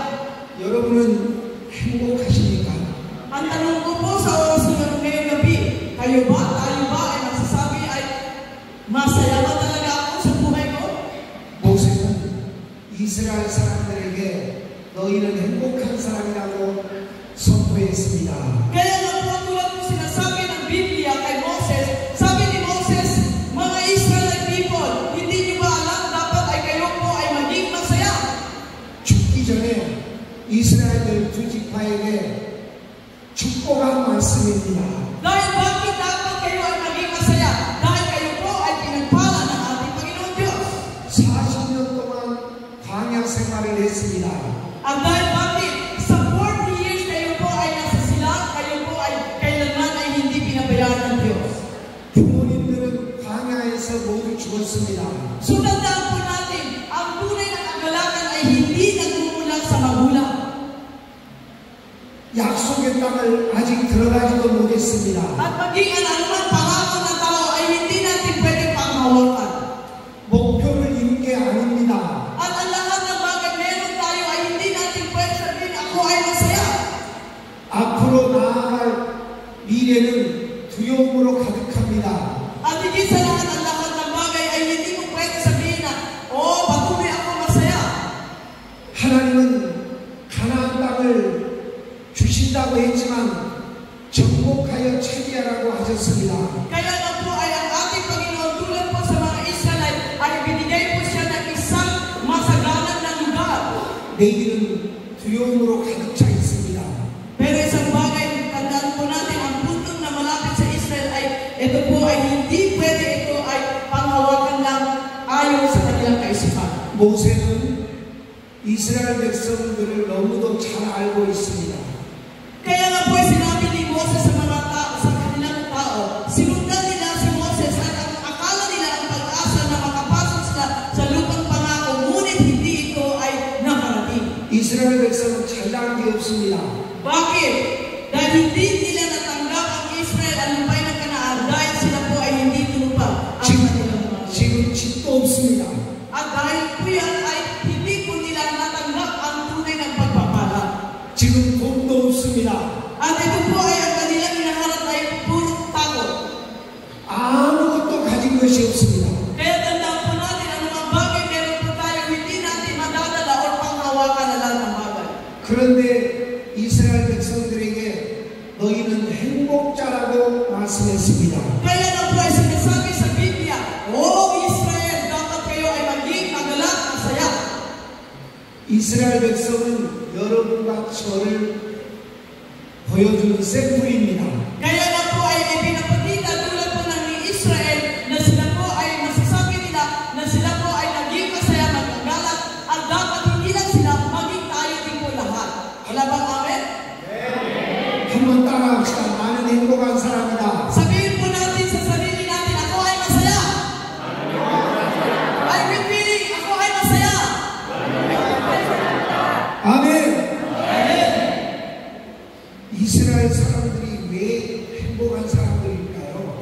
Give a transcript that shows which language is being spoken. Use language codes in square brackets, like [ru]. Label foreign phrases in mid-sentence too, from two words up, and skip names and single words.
[ko] 여러분은 행복하십니까? [tl] Ang tanong ko po sa oras na ngayong gabi, kayo ba, tayo ba ay masasabi ay masaya ba talaga ako sa buhay ko? [ko] 모세는 이스라엘 사람들에게 너희는 행복한 사람이라고 선포했습니다. [tl] Kaya nga po tulad po sinasabi ng Biblia kay Moses, sabi ni Moses, mga [en] Israelite people, [tl] hindi niyo ba alam dapat ay kayo po ay maging masaya? [ko] 전에 이스라엘 두 지파에게 축복한 말씀입니다. [tl] Dahil bakit dapat kayo ay maging masaya? Dahil kayo po ay pinagpala ng ating Panginoon Diyos. [ko] 40년 동안 광야 생활을 했습니다. [tl] At dahil bakit sa 40 years kayo po ay nasa silang, kayo po ay kailanman ay hindi pinabayaan ng Diyos. [ko] 부모님들은 광야에서 모두 죽었습니다. [tl] Sundan po natin, ang tunay na kagalakan ay hindi nagmumulat sa magulang. [ko] 약속의 땅을 아직 들어가지도 못했습니다. [tl] At maging anumang pangako ng tao ay hindi natin pwedeng panghawakan. [ko] 목표를 이룬 게 아닙니다. [tl] At ang lahat ng bagay meron tayo ay hindi natin pwede sabihin, ako ay masaya. [ko] 앞으로 나아갈 미래는 두려움으로 가득합니다. [tl] At higit sa lahat, ang lahat ng bagay ay hindi mo pwede sabihin na, oh, patuloy ako masaya. [ko] 하나님은 가나안 땅을 주신다고 했지만 정복하여 차지하라고 하셨습니다. [tl] Kaya nga po ay ang ating Panginoon tulad po sa mga Israelite ay binigay po siya ng isang masagalan na lugar. [ko] 내일은 두려움으로 가득 차 있습니다. [tl] Pero isang bagay, tandaan po natin, ang puntong na malapit sa Israel ay ito po ay hindi pwede, ito ay panghawakan lang ayon sa kanilang kaisipan. [ko] 모세는 이스라엘 백성들을 너무도 잘 알고 있습니다. [tl] Kaya nga po ay sinabi ni Moses sa mga sa kanilang tao, sinundan nila si Moses at ang akala nila ang pag-asa na makapasok sila sa lupang pangako, ngunit hindi ito ay nakarating. [ko] 이스라엘 백성은 잘난 게 없습니다. [tl] Bakit? Dahil hindi nila natanggap ang Israel ang lupay ng Kanaan dahil sila po ay hindi tinupad ang kanilang mga. [ko] 지금 집도 없습니다. [tl] At dahil po yan ay hindi po nila natanggap ang tunay ng pagpapala. [ko] 지금 돈도 없습니다. [tl] At ito po ay ang kanilang hinaharap ay puro takot. [ko] 아무것도 가진 것이 없습니다. [tl] Kaya tandaan po natin, anumang bagay meron po tayo, hindi natin madadala o panghawakan na lahat ng bagay. [ko] 그런데 이스라엘 백성들에게 너희는 행복자라고 말씀했습니다. [tl] Kaya na po ay sinasabi sa Biblia, O Israel, dapat kayo ay maging magalak, masaya. [ko] 이스라엘 백성은 여러분과 저를 보여주는 샘플입니다. [tl] Kaya na po ay ipinapakita tulad po ng ni Israel na sila po ay masasabi nila na sila po ay naging masaya, magagalak, at dapat hindi lang sila, maging tayo din po lahat. Wala bang amen? [ko] 한번 따라합시다. 나는 행복한 사람이다. [tl] Sabihin po natin sa sarili natin, ako ay masaya. [en] I'm repeating, [tl] ako ay masaya. [ko] 아멘. 이스라엘 사람들이 왜 행복한 사람들일까요?